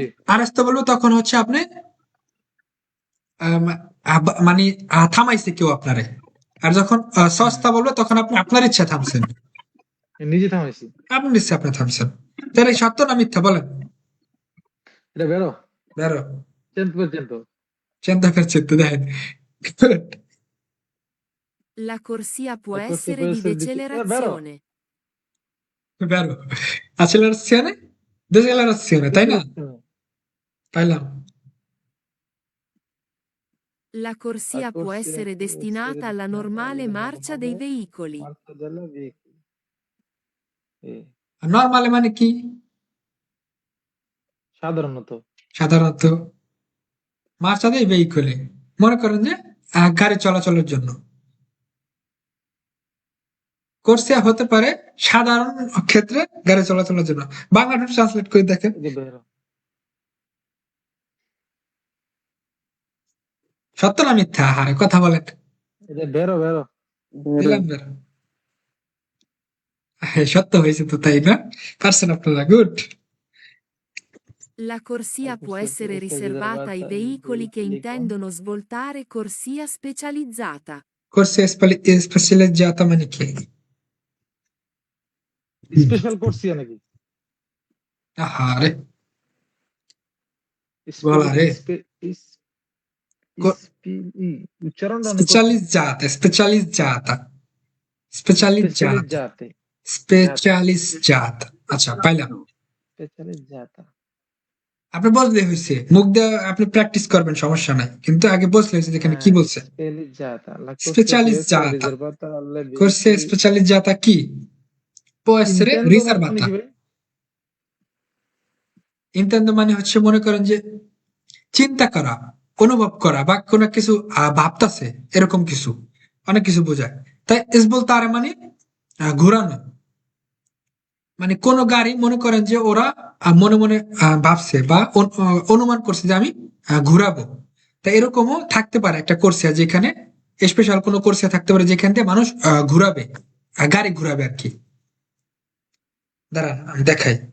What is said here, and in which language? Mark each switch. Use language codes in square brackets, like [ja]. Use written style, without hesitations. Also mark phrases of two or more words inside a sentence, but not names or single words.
[bn] আরেস্তো বলবো তখন হচ্ছে আপনি মানে থামাইছে কেউ আপনারে, আর যখন সস্তা বলবো তখন আপনি আপনার ইচ্ছা থামছেন, নিজে থামাইছি। আপনার ইচ্ছা আপনি থামছেন। তাহলে সত্য না মিথ্যা বলেন? এটা বেরো বেরো 100%. 100% দেখেন Good. [it] La corsia può La corsia essere può di essere di- decelerazione. [bn] বেরো [it] accelerazione decelerazione [bn] তাই না পাইলাম [it] La corsia può essere destinata alla normale marcia dei veicoli. Marcia della veicoli. [bn] নরমালে মানে কি সাধারণত সাধারণত [it] marcia dei veicoli [bn] মনে করেন যে গাড়ি চলাচলের জন্য কোর্সিয়া হতে পারে সাধারণ ক্ষেত্রে গাড়ি চলাচলের জন্য বাংলাটা ট্রান্সলেট করে দেখেন এই যে বেরো সত্য না মিথ্যা হারে কথা বলেন এই যে বেরো বেরো দিলাম বের। সত্য হয়েছে তো তাই না পারছেন আপনারা গুড [it] La corsia può essere riservata ai veicoli che intendono svoltare corsia specializzata. corsia specializzata [bn] মানে কি স্পেশাল করছিয়া নাকি আরে বলা রে। উচ্চারণটা অনেক [it] specializzata specializzata [bn] স্পেশালিজাতে specializzata আচ্ছা পাইলাম স্পেশালিজাতা আপনি বললে হয়েছে মুখ দিয়ে আপনি প্র্যাকটিস করবেন সমস্যা নাই কিন্তু আগে বললে হয়েছে যেখানে কি বলছে [it] specializzata la Specializzata. riservata alle corsia specializzata chi può essere Intendo riservata [bn] মানে কি ভাই? intendo মানে হচ্ছে মনে করেন যে চিন্তা করা অনুভব করা বা কোনো কিছু ভাবতাছে এরকম কিছু অনেক কিছু বোঝায় তাই তার মানে ঘোরানো মানে কোন গাড়ি মনে করেন যে ওরা মনে মনে ভাবছে বা অনুমান করছে যে আমি ঘুরাবো তাই এরকমও থাকতে পারে একটা কোর্সিয়া যেখানে স্পেশাল কোনো কোর্সিয়া থাকতে পারে যেখান থেকে মানুষ ঘুরাবে গাড়ি ঘুরাবে আর কি দাঁড়ান আমি দেখাই